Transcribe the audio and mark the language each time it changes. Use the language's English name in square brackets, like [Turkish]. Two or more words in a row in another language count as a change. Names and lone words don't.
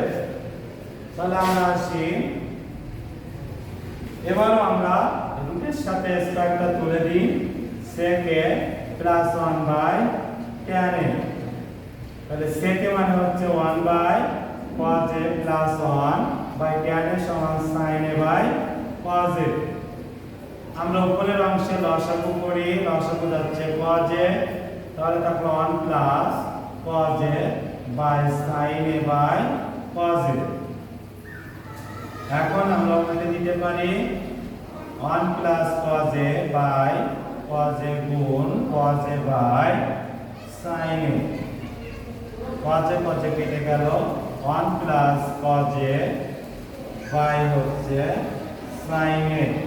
[Bangla] তাহলে আমরা আসি, এবারও আমরা রুটের সাথে স্কয়ারটা তুলে দিই, sec a +1 বাই tan a। তাহলে sec a মানে হচ্ছে 1 বাই cos a +1 বাই tan a সমান sin a বাই cos a। আমরা উপরের অংশে লসাগু করি, লসাগু যাচ্ছে cos a, তাহলে থাকলো 1 প্লাস cos a বাই sin a বাই cos a। এখন আমরা উপরে দিতে পারি 1 প্লাস cos a বাই cos a গুণ cos a বাই sin a। cos a কেটে গেল, 1 প্লাস cos a বাই হচ্ছে sin a।